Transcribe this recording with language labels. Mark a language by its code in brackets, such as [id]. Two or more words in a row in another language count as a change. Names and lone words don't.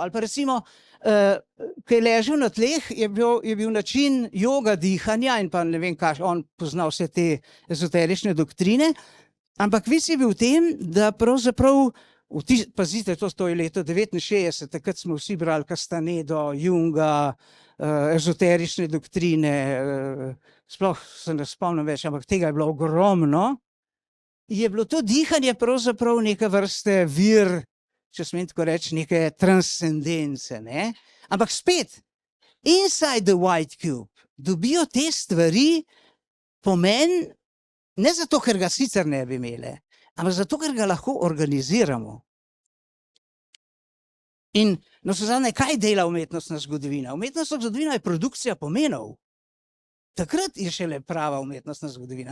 [sl] Ali pa recimo, ko je ležal na tleh, je bil način joga dihanja in pa ne vem kaj, on pozna vse te ezoterične doktrine, ampak vis je bil v tem, da pravzaprav pazite, to je leto 69, takrat smo vsi brali Castanedo, Junga, ezoterične doktrine, sploh se ne spomnim več, ampak tega je bilo ogromno. Je bilo to dihanje pravzaprav neke vrste vir, če smem tako reči, neke transcendence, ne? Ampak spet, [en] inside the white cube [sl] dobijo te stvari pomen, ne zato, ker ga sicer ne bi imele, ampak zato, ker ga lahko organiziramo. In navsezadnje, kaj dela umetnostna zgodovina? Umetnostna zgodovina je produkcija pomenov. Takrat je šele prava umetnostna zgodovina.